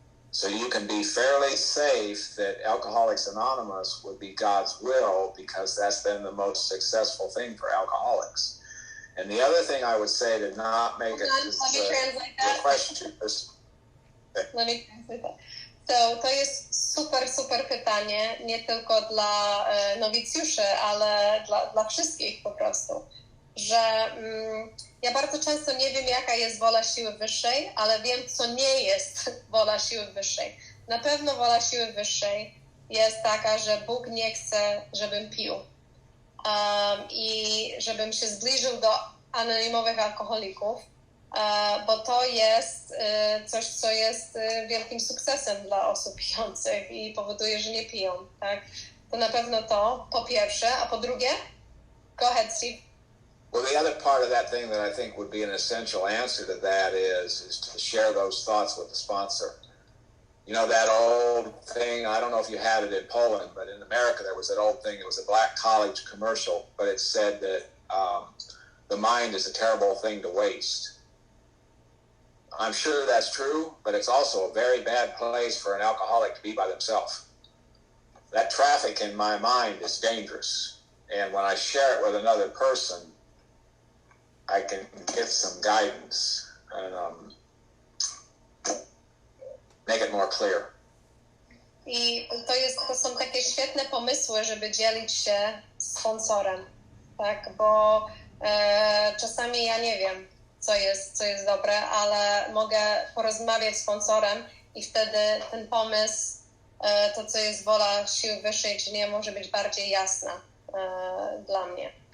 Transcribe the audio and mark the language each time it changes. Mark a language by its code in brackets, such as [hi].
[en] So you can be fairly safe that Alcoholics Anonymous would be God's will because that's been the most successful thing for alcoholics. And the other thing I would say to not make it the question is... Let me translate that. [pl] So to jest super pytanie, nie tylko dla nowicjuszy, ale dla wszystkich po prostu. że ja bardzo często nie wiem, jaka jest wola siły wyższej, ale wiem, co nie jest wola siły wyższej. Na pewno wola siły wyższej jest taka, że Bóg nie chce, żebym pił i żebym się zbliżył do anonimowych alkoholików, bo to jest coś, co jest wielkim sukcesem dla osób pijących i powoduje, że nie piją, tak? To na pewno to, po pierwsze, a po drugie? [en] Go ahead, Steve. Well, the other part of that thing that I think would be an essential answer to that is to share those thoughts with the sponsor. You know, that old thing, I don't know if you had it in Poland, but in America there was that old thing, it was a black college commercial, but it said that the mind is a terrible thing to waste. I'm sure that's true, but it's also a very bad place for an alcoholic to be by themselves. That traffic in my mind is dangerous. And when I share it with another person, I can get some guidance and make it more clear. [pl] I to są takie świetne pomysły, żeby dzielić się z sponsorem, tak? Bo czasami ja nie wiem, co jest dobre, ale mogę porozmawiać z sponsorem i wtedy ten pomysł, to co jest wola siły wyższej, czy nie, może być bardziej jasna dla mnie.